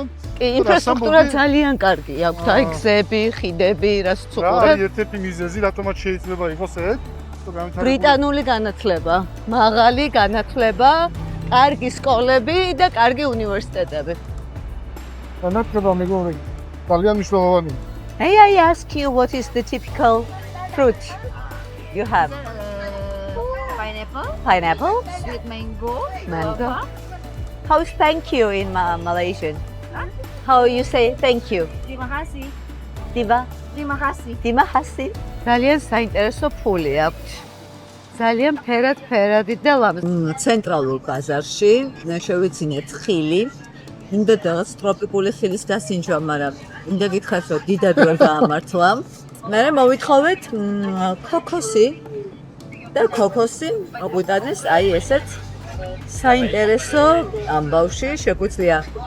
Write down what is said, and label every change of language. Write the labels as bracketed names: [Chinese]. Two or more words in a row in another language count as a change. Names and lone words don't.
[Georgian] კი, ინფრასტრუქტურა ძალიან კარგი აქვს, აი გზები, ხიდები, რაც რა უყურებ. არის ერთ-ერთი მიზეზი, რატომაც შეიძლება იყოს ეს? ბრიტანული განათლება, მაღალი განათლება, კარგი სკოლები და კარგი უნივერსიტეტები. განათლება მეგობრებო, ძალიან მნიშვნელოვანია. [English] May I ask you what is the typical fruit you have? Pineapple, Pineapple, sweet mango, mango. guava, How is [Malay] thank you in Malaysian? [English] How you say thank you? [Malay] terima kasih, Diva, terima kasih. Dima Hasi. [Georgian] ძალიან საინტერესო ფული აქვს. ძალიან ფერადი და ლამაზი. ცენტრალურ ბაზარში შევიცინეთ ხილი. უნდა რაღაც ტროპიკული ხილის დასინჯვა, მაგრამ უნდა გითხრათ, რომ დიდად ვერ გაამართლა. მე მოვითხოვეთ ქოქოსი და ქოქოსი მოგვიტანეს აი ესეთ საინტერესო ამბავში შეგვიძლია.